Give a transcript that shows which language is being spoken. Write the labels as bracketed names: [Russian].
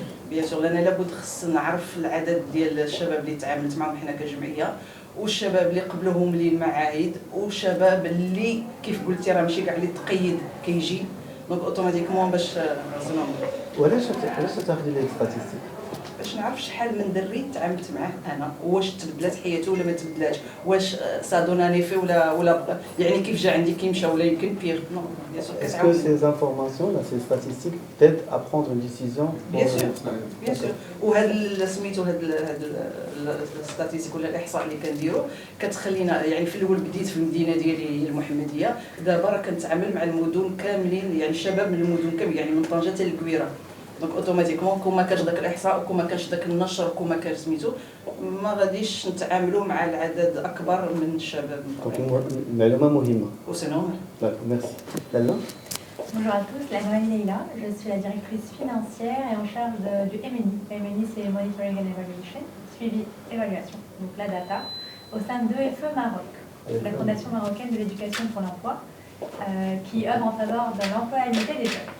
[French] بيان سور [Arabic] لأن لابد خص نعرف العدد ديال الشباب اللي تعاملت معهم حنا كجمعيه والشباب اللي قبلهم للمعاهد والشباب اللي كيف قلتي راه ماشي كاع اللي تقيد كيجي [French] دونك اوتوماتيكمون [Arabic] باش نرسلهم. وعلاش تاخذي لي ستاتيستيك؟ باش باش نعرف شحال من دري تعاملت معاه انا، واش تبدلات حياته ولا ما تبدلاتش، واش صادوناني فيه ولا يعني كيف جا عندي كيمشى ولا يمكن بيغ. [French] نو بيان سور. Est-ce que ces informations, là, ces statistiques, t'aident à prendre une décision بيان سور بيان سور. [Arabic] وهذا سميتو هذا الستاتيستيك ولا الاحصاء اللي كنديروا كتخلينا يعني في الاول بديت في المدينه ديالي هي المحمديه، دابا راه كنتعامل مع المدن كاملين يعني الشباب من المدن كامل يعني من طنجه حتى للكويره. [French] دونك اوتوماتيكمون [Arabic] كون ما كانش داك الاحصاء وكون ما كانش داك النشر وكون ما كان سميتو ما غاديش نتعاملوا مع العدد اكبر من الشباب. معلومة مهمة. [French] وسي نورمال. Merci. Lalla. Bonjour à tous, la nouvelle Leila, je suis la directrice financière et en charge du MNI. MNI c'est Monitoring and Evaluation, suivi évaluation, donc la data, au sein de FE Maroc, la Fondation marocaine de l'éducation pour l'emploi, qui œuvre en faveur de l'employabilité des jeunes.